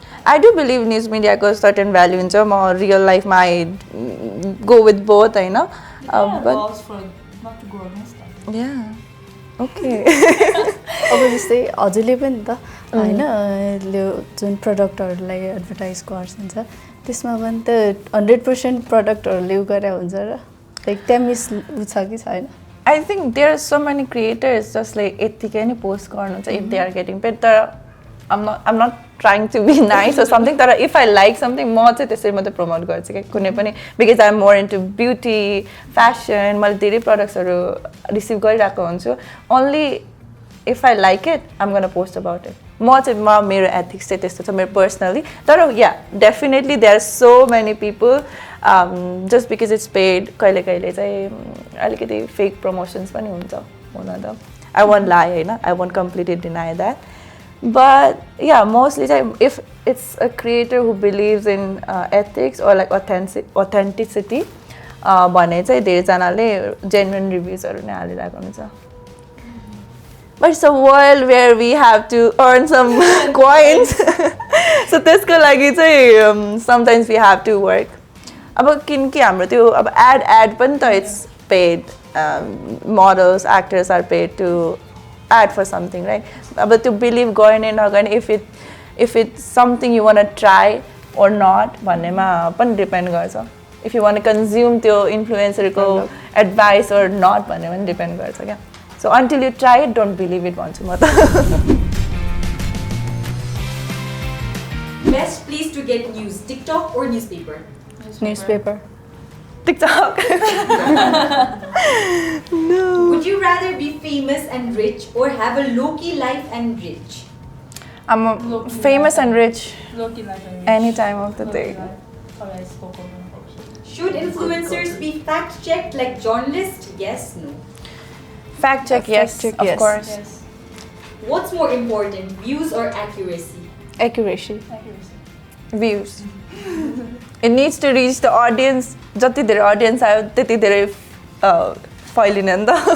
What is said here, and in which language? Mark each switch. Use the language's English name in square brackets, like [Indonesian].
[English] I do believe news media को certain value [Nepali] हुन्छ म [English] real life मा I go with both हैन but laws for not to go against that yeah okay [Nepali] अब जस्तै हजुरले पनि त हैन जुन प्रडक्टहरुलाई एडभर्टाइज गर्छ त्यसमा पनि त 100% प्रडक्टहरुले गरे हुन्छ र लाइक त्यहाँ मिस छ कि छैन [English] I think there are so many creators just like [Nepali] यतिकै नै पोस्ट गर्नु चाहिँ [English] if they are getting paid तर I'm not trying to be nice or something तर if I like something म चाहिँ त्यसरी मात्रै प्रमोट गर्छु के कुनै पनि because I'm more into beauty fashion [Nepali] मैले धेरै प्रोडक्ट्सहरु रिसिभ गरिरहेको हुन्छु [English] only if I like it I'm going to post about it म चाहिँ मेरो ethics चाहिँ त्यस्तो छ मेरो personally तर yeah definitely there are so many people just because it's paid [Nepali] कहिले कहिले चाहिँ अलिकति [English] fake promotions पनि हुन्छ हुन त I won't lie हैन I won't completely deny that but yeah mostly if it's a creator who believes in ethics or like authenticity भने चाहिँ [Nepali] धेरै जनाले genuine reviews हरु नै हालिरहेको हुन्छ [English] But it's a world where we have to earn some coins. So [Nepali] त्यसको लागि चाहिँ [English] sometimes we have to work. [Nepali] अब किनकि हाम्रो त्यो अब ad पनि त [English] it's paid. Models, actors are paid to ad for something, right? अब त्यो believe गर्ने नगर्ने if it's something you want to try or not [Nepali] भन्नेमा पनि [English] depend गर्छ. If you want to consume त्यो influencer को advice or not भन्ने पनि depend गर्छ क्या. So until you try it, don't believe it [Nepali] भन्छु म त. [English] Best place to get news, TikTok or newspaper? Newspaper. TikTok. No. Would you rather be famous and rich or have a low-key life and rich? I'm famous and rich Low-key life and rich. any time of the day. Sorry, I spoke over. Should influencers be fact-checked like journalists? Yes, no. Fact check, yes, check, of yes. course. Yes. What's more important, views or accuracy? Accuracy. Accuracy. Views. It needs to reach the audience. [Nepali] जति धेरै audience आयो त्यति धेरै फैलिने नि त.